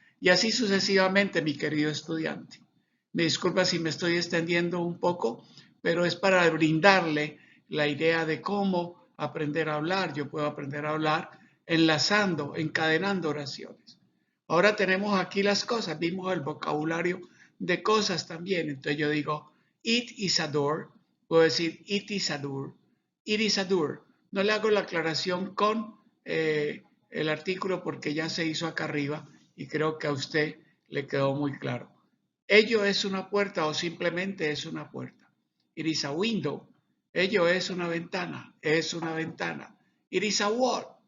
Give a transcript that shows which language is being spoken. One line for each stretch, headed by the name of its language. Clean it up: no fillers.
Spanish: Y así sucesivamente, mi querido estudiante. Me disculpa si me estoy extendiendo un poco, pero es para brindarle la idea de cómo aprender a hablar. Yo puedo aprender a hablar enlazando, encadenando oraciones. Ahora tenemos aquí las cosas, vimos el vocabulario de cosas también. Entonces yo digo,
English: it is a door.
Spanish: Puedo decir,
English: it is a door. It is a door.
Spanish: No le hago la aclaración con el artículo porque ya se hizo acá arriba y creo que a usted le quedó muy claro. Ello es una puerta o simplemente es una puerta.
English: It is a window.
Spanish: Ello es una ventana.
English: Es una ventana. It is a wall.